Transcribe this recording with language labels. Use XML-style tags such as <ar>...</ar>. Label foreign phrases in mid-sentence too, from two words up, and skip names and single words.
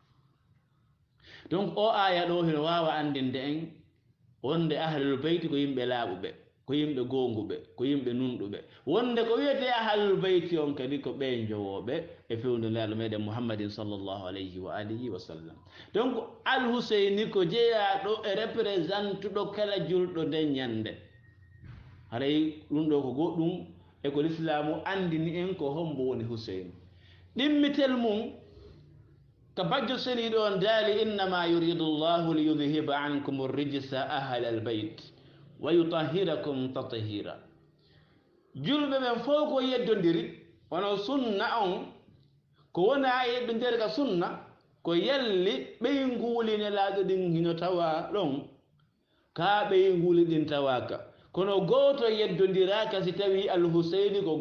<ff>donc o aya ɗo hino wawa andinde en wonde</ff> <ar>أهل البيت</ar> <ff>ko yimɓe laaɓuɓe ko yimɓe gonguɓe ko yimɓe nunɗuɓe wonde ko wiyete</ff> <ar>أهل البيت</ar> <ff>on kadi ko ɓe jowoɓe e fewde laaɗo meɗen</ff> <ar>محمد صلى الله عليه وآله وسلم</ar> <ff>donc alhuseyni ko jeeyaɗo e représentuɗo kala julɗo nden ñande haray ɗum ɗo ko goɗɗum e ko l'islamu andini en ko hombo woni huseyni ɗimmitel mum ka bajjo seniɗo on daali</ff> <ar>إنما يريد الله ليذهب عنكم الرجس أهل البيت ويطهركم تطهيرا</ar> <ff>julɓe ɓen fof ko yeddodiri wono sunna on ko wona yeddodiri ka sunna ko yalli ɓey nguuline laaɗo ɗin hino tawa ɗon ka ɓey nguuli ɗin tawaka kono gooto yeddodiraka si tawi alhuseyni ko</ff>